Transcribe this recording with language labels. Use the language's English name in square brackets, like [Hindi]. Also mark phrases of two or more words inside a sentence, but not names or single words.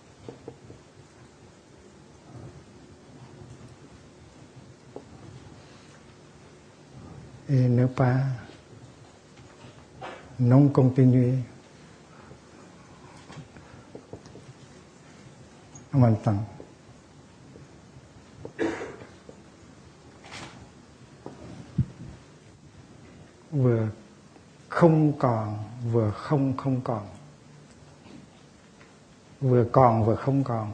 [French] Et ne pas non continuer en même temps. [Vietnamese] Vừa không còn, vừa không còn. Vừa còn, vừa không còn.